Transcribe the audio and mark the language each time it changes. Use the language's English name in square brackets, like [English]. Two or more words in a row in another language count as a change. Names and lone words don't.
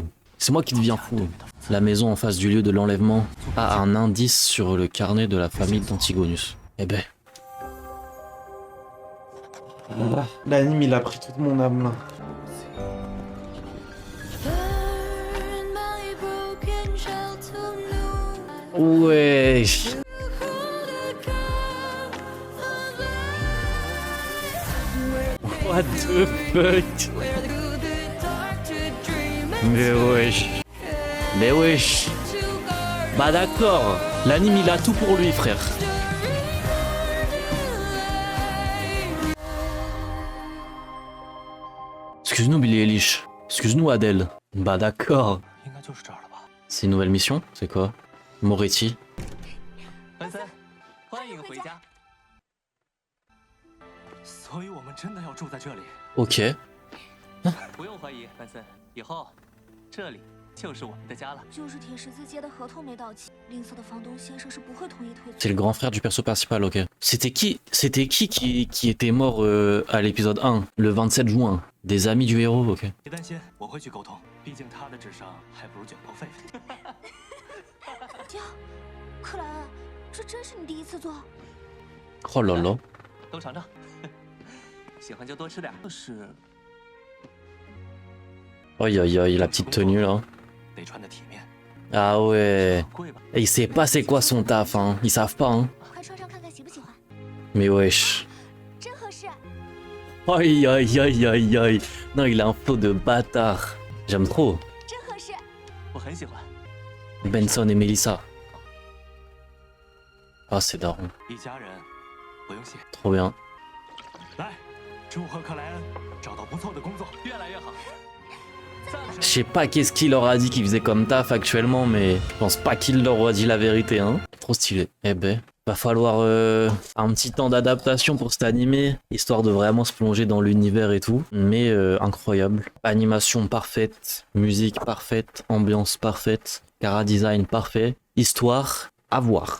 [French] C'est moi qui deviens fou. La maison en face du lieu de l'enlèvement a un indice sur le carnet de la famille d'Antigonus. Eh ben. L'anime, il a pris toute mon âme là. Wesh. [English] What the fuck? [French] Mais wesh. Mais wesh. Bah d'accord. L'anime il a tout pour lui, frère. Excuse-nous Billy Eilish. Excuse-nous Adèle. Bah d'accord. [Chinese] 应该就是这儿了吧？ [French] C'est une nouvelle mission? C'est quoi? Moretti. [Chinese] 文森，欢迎回家。所以我们真的要住在这里？ Ok. 不用怀疑，文森，以后这里就是我们的家了。就是铁十字街的合同没到期，吝啬的房东先生是不会同意退租。 [French] C'est le grand frère du perso principal, ok. C'était qui était mort à l'épisode 1, le 27 juin? Des amis du héros, ok. [Chinese] 别担心，我会去沟通，毕竟他的智商还不如卷包狒狒。呀，克莱恩，这真是你第一次做？ [French] Oh là là. [Chinese] 都尝尝，喜欢就多吃点。是。 [French] Aïe aïe aïe, la petite tenue là. [Chinese] 得穿得体面。 [French] Ah ouais. Et il sait pas c'est quoi son taf, hein. Ils savent pas, hein. [Chinese] 快穿上看看喜不喜欢。 [French] Mais wesh. [Chinese] 真合适。 [French] Aïe aïe aïe aïe aïe. Non, il a un flow de bâtard. J'aime trop. [Chinese] 真合适。我很喜欢。 [French] Benson et Melissa. Ah, c'est daron. [Chinese] 一家人，不用谢。 [French] Trop bien. [Chinese] 来，祝贺克莱恩找到不错的工作，越来越好。 [French] Je sais pas qu'est-ce qu'il leur a dit qu'il faisait comme taf actuellement, mais je pense pas qu'il leur a dit la vérité, hein. Trop stylé. Eh ben, va falloir un petit temps d'adaptation pour cet animé, histoire de vraiment se plonger dans l'univers et tout. Mais incroyable. Animation parfaite, musique parfaite, ambiance parfaite, cara design parfait, histoire à voir.